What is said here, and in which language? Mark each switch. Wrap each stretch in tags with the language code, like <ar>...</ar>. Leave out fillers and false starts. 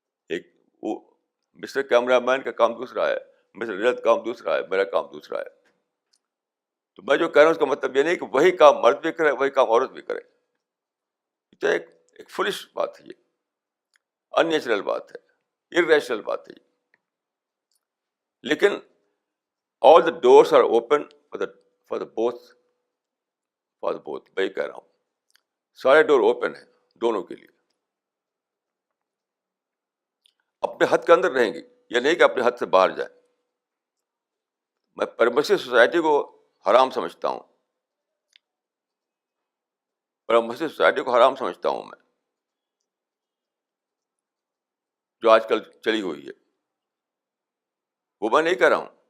<ur>ایک وہ mister camera مین کا کام دوسرا ہے, مسٹر رجت کام دوسرا ہے, میرا کام دوسرا ہے. تو میں جو کہہ رہا ہوں اس کا مطلب یہ نہیں کہ وہی کام مرد بھی کرے وہی کام عورت بھی کرے. تو ایک فلش بات ہے, یہ ان نیچرل بات ہے, irrational بات ہے. لیکن</ur> <en>all the doors are open for the both.</en> <ur>میں کہہ رہا ہوں سارے ڈور اوپن ہیں دونوں کے لیے. اپنے حد کے اندر رہیں گی, یہ نہیں کہ اپنے حد سے باہر جائیں. میں پرمسیو سوسائٹی کو حرام سمجھتا ہوں, پرمسیو سوسائٹی کو حرام سمجھتا ہوں میں, جو آج کل چلی ہوئی ہے. وہ میں نہیں کہہ رہا ہوں.</ur>